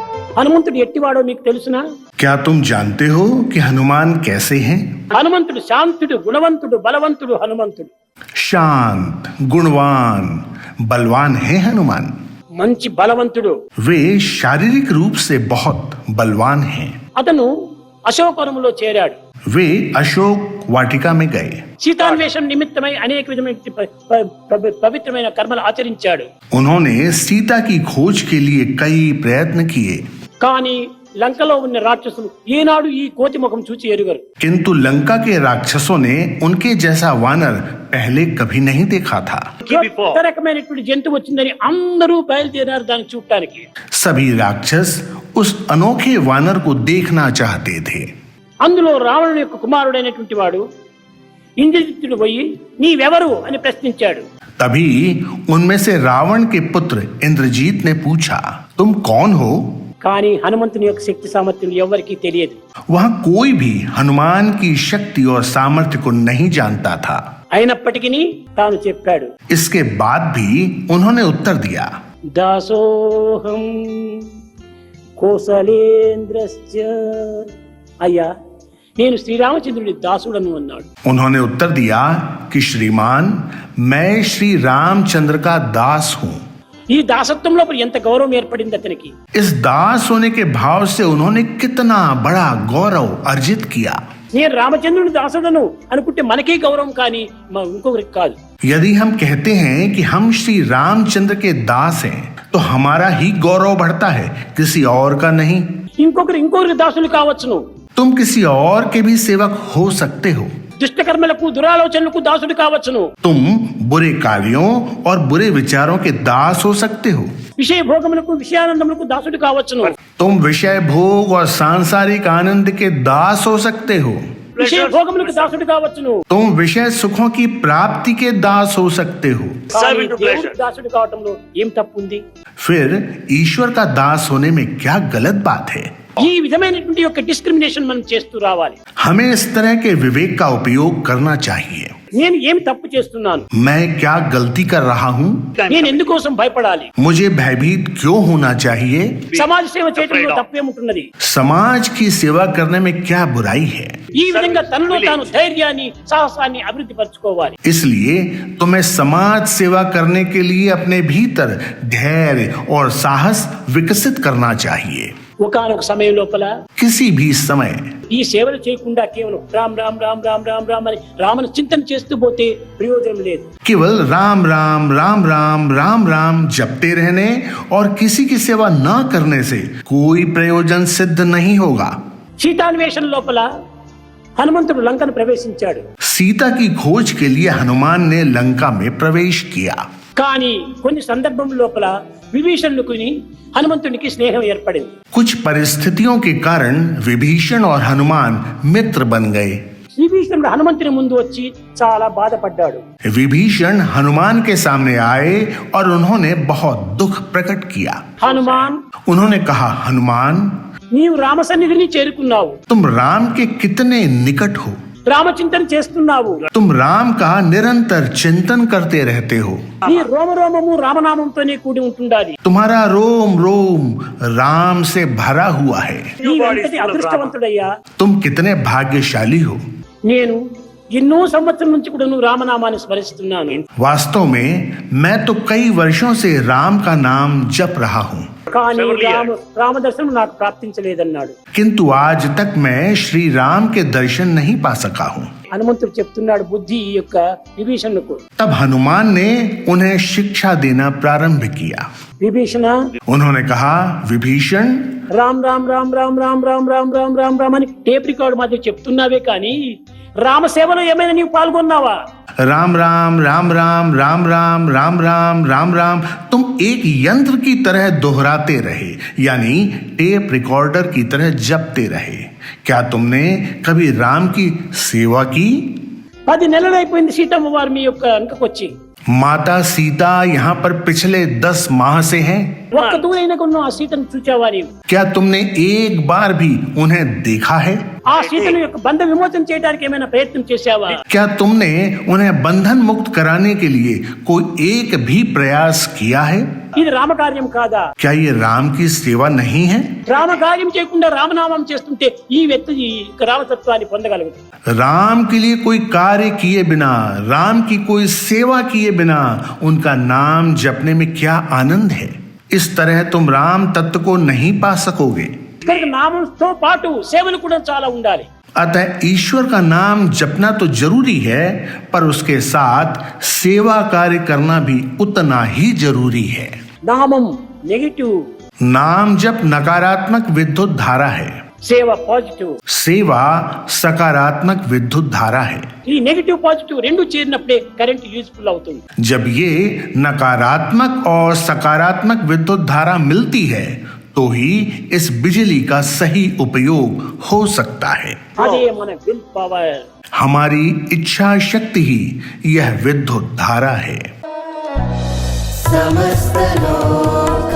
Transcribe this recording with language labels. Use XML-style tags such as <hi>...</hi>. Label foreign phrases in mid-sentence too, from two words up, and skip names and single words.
<te>హనుమంతుడు ఎట్టివాడో మీకు తెలుసునా?</te> <hi>क्या तुम जानते हो कि हनुमान कैसे हैं?</hi> <te>హనుమంతుడు శాంతుడు, గుణవంతుడు, బలవంతుడు. హనుమంతుడు</te> <hi>शांत, गुणवान, बलवान है हनुमान।</hi> <te>మంచి బలవంతుడు.</te> <hi>वे शारीरिक रूप से बहुत बलवान हैं।</hi> <te>అతను అశోకవనంలో చేరాడు.</te> <hi>वे अशोक वाटिका में गए।</hi> <te>సీతాన్వేషణ నిమిత్తమై అనేక విధమైన పవిత్రమైన కర్మలు ఆచరించాడు.</te> <hi>उन्होंने सीता की खोज के लिए कई प्रयत्न किए,</hi> <te>కానీ లంకలో ఉన్న రాక్షసులు ఏనాడు ఈ కోతి ముఖం చూచి ఎరుగరు.</te> <hi>किंतु लंका के राक्षसों ने उनके जैसा वानर पहले कभी नहीं देखा था।</hi> <te>కొత్త రకమైనటువంటి జంతువు వచ్చిందని అందరూ బయలుదేరారు దాన్ని చూడటానికి.</te> <hi>सभी राक्षस उस अनोखे वानर को देखना चाहते थे।</hi> <te>అందులో రావణుని యొక్క కుమారుడైనటువంటి వాడు ఇంద్రజిత్తుడు పోయి నీవెవరు అని ప్రశ్నించాడు.</te> <hi>तभी उनमें से रावण के पुत्र इंद्रजीत ने पूछा, तुम कौन हो?</hi> <te>కానీ హనుమంతుని యొక్క శక్తి సామర్థ్యం ఎవరికీ తెలియదు.</te> <hi>वहां कोई भी हनुमान की शक्ति और सामर्थ्य को नहीं जानता था।</hi> <te>అయినప్పటికీ తాను చెప్పాడు,</te> <hi>इसके बाद भी उन्होंने उत्तर दिया,</hi> <sa>दासोऽहं कोसलेन्द्रस्य.</sa> <te>అయ్యా, నేను శ్రీరామచంద్రుడి దాసుడను అన్నాడు.</te> <hi>उन्होंने उत्तर दिया कि श्रीमान, मैं श्री रामचंद्र का दास हूँ।</hi> <te>ఈ దాసత్వం లోపల ఎంత గౌరవం ఏర్పడింది అతనికి.</te> <hi>इस दास होने के भाव से उन्होंने कितना बड़ा गौरव अर्जित किया।</hi> <te>నేను రామచంద్రుని దాసుడను అనుకుంటే మనకే గౌరవం, కానీ ఇంకొకరికి కాదు.</te> <hi>यदि हम कहते हैं कि हम श्री रामचंद्र के दास हैं, तो हमारा ही गौरव बढ़ता है, किसी और का नहीं।</hi> <te>ఇంకొకరికి దాసులు కావచ్చును.</te> <hi>तुम किसी और के भी सेवक हो सकते हो।</hi> <te>దుష్టకర్మలకు దురాలోచనలకు దాసుడు కావచ్చును.</te> <hi>तुम बुरे कार्यों और बुरे विचारों के दास हो सकते हो।</hi> <te>విషయ భోగములకు విషయానందములకు దాసుడు కావచ్చును.</te> <hi>तुम विषय भोग और सांसारिक आनंद के दास हो सकते हो।</hi> <te>విషయ భోగములకు దాసుడు కావచ్చును.</te> <hi>तुम विषय सुखों की प्राप्ति के दास हो सकते हो।</hi> <te>కానీ దేవుడికి దాసుడు కావటంలో ఏం తప్పు ఉంది?</te> <hi>फिर ईश्वर का दास होने में क्या गलत बात है?</hi> <te>ఈ విధమైనటువంటి యొక్క డిస్క్రిమినేషన్ మనం చేస్తూ రావాలి.</te> <hi>हमें इस तरह के विवेक का उपयोग करना चाहिए।</hi> <te>నేను ఏం తప్పు చేస్తున్నాను?</te> <hi>मैं क्या गलती कर रहा हूँ?</hi> <te>నేను ఎందుకోసం భయపడాలి?</te> <hi>मुझे भयभीत क्यों होना चाहिए?</hi> <te>సమాజ సేవ చేయడంలో తప్పేముంటున్నది?</te> <hi>समाज की सेवा करने में क्या बुराई है?</hi> <te>ఈ విధంగా తనలో తాను ధైర్యాన్ని సాహసాన్ని అభివృద్ధి పరచుకోవాలి.</te> <hi>इसलिए तुम्हें समाज सेवा करने के लिए अपने भीतर धैर्य और साहस विकसित करना चाहिए।</hi> <te>ఒకానొక సమయం లోపల</te> <hi>किसी भी समय</hi> <te>ఈ సేవలు చేయకుండా కేవలం రామ్ రామ్ రామ్ రామ్ రామ్ రామ్ అని రామను చింతన చేస్తూ పోతే ప్రయోజనం లేదు.</te> <hi>केवल राम राम राम राम राम राम जपते रहने और किसी की सेवा न करने से कोई प्रयोजन सिद्ध नहीं होगा।</hi> <te>సీతాన్వేషణ లోపల హనుమంతుడు లంకను ప్రవేశించాడు.</te> <hi>सीता की खोज के लिए हनुमान ने लंका में प्रवेश किया,</hi> <te>కానీ కొన్ని సందర్భం లోపల విభీషణునికి హనుమంతునికి స్నేహం ఏర్పడింది.</te> <hi>कुछ परिस्थितियों के कारण विभीषण और हनुमान मित्र बन गए।</hi> <te>విభీషణుడు హనుమంతుని ముందు వచ్చి చాలా బాధపడ్డాడు.</te> <hi>विभीषण हनुमान के सामने आए और उन्होंने बहुत दुख प्रकट किया।</hi> <te>హనుమాన్,</te> <hi>उन्होंने कहा, हनुमान,</hi> <te>నీవు రామ సన్నిధిని చేరుకున్నావు,</te> <hi>तुम राम के कितने निकट हो।</hi> <te>రామచింతన చేస్తున్నావు,</te> <hi>तुम राम का निरंतर चिंतन करते रहते हो।</hi> <te>నీ రోమరోమము రామనామంతోనే కూడి ఉంటుండాలి.</te> <hi>तुम्हारा रोम रोम राम से भरा हुआ है।</hi> <te>నీవెంతటి అదృష్టవంతుడయ్యా.</te> <hi>तुम कितने भाग्यशाली हो।</hi> <te>నేను ఎన్నో సంవత్సరం నుంచి కూడా నువ్వు రామనామాన్ని స్మరిస్తున్నాను.</te> <hi>वास्तव में मैं तो कई वर्षों से राम का नाम जप रहा हूँ,</hi> <te>కానీ రామ దర్శనం నాకు ప్రాప్తించలేదన్నాడు.</te> <hi>किंतु आज तक मैं श्री राम के दर्शन नहीं पा सका हूँ।</hi> <te>హనుమంతుడు చెప్తున్నాడు బుద్ధి ఈ యొక్క విభీషణుకు.</te> <hi>तब हनुमान ने उन्हें शिक्षा देना प्रारंभ किया।</hi> <te>విభీషణ,</te> <hi>उन्होंने कहा, विभीषण,</hi> <te>రామ్ రామ్ రామ్ రామ్ రామ్ రామ్ రామ్ రామ్ రామ్ రామ్ అని</te> <en>tape record</en> <te>మాత్రం చెప్తున్నావే కానీ రామ సేవలో ఏమైనా నీవు పాల్గొన్నావా?</te> <hi>राम राम राम राम राम राम राम राम राम राम तुम एक यंत्र की तरह दोहराते रहे, यानी</hi> <en>tape recorder</en> <hi>की तरह जपते रहे। क्या तुमने कभी राम की सेवा की?</hi> <te>10 నెలలైపోయింది సీతమ్మ వారు మీ యొక్క అంకకు వచ్చి.</te> <hi>माता सीता यहाँ पर पिछले 10 माह से हैं।</hi> <te>ఒక్క దూరైన కొన్న ఆ సీతను చూచావా నీవు?</te> <hi>क्या तुमने एक बार भी उन्हें देखा है?</hi> <te>ఆ సీతను యొక్క బంధ విమోచన చేయడానికి ఏమైనా ప్రయత్నం చేశావా?</te> <hi>क्या तुमने उन्हें बंधन मुक्त कराने के लिए कोई एक भी प्रयास किया है?</hi> <te>ఇది రామకార్యం కాదా?</te> <hi>क्या ये राम की सेवा नहीं है?</hi> <te>రామకార్యం చేయకుండా రామనామం చేస్తుంటే ఈ వ్యక్తి ఈ రామతత్వాన్ని పొందగలుగుతాడు.</te> <hi>राम के लिए कोई कार्य किए बिना, राम की कोई सेवा किए बिना उनका नाम जपने में क्या आनंद है। इस तरह तुम राम तत्व को नहीं पा सकोगे।</hi> <te>కనుక నామంతో పాటు సేవలు కూడా చాలా ఉండాలి.</te> <hi>अतः ईश्वर का नाम जपना तो जरूरी है, पर उसके साथ सेवा कार्य करना भी उतना ही जरूरी है।</hi> <te>నామం నెగిటివ్,</te> <hi>नाम जप नकारात्मक विद्युत धारा है,</hi> <te>సేవ పాజిటివ్.</te> <hi>सेवा सकारात्मक विद्युत धारा है।</hi> <te>ఈ</te> <en>negative positive</en> <te>రెండు చేరినప్పుడే</te> <en>current useful</en> <te>అవుతుంది.</te> <hi>जब ये नकारात्मक और सकारात्मक विद्युत धारा मिलती है तो ही इस बिजली का सही उपयोग हो सकता है।</hi> <te>అదే మన</te> <en>will power.</en> <hi>हमारी इच्छा शक्ति ही यह विद्युत धारा है। समस्त लोक</hi>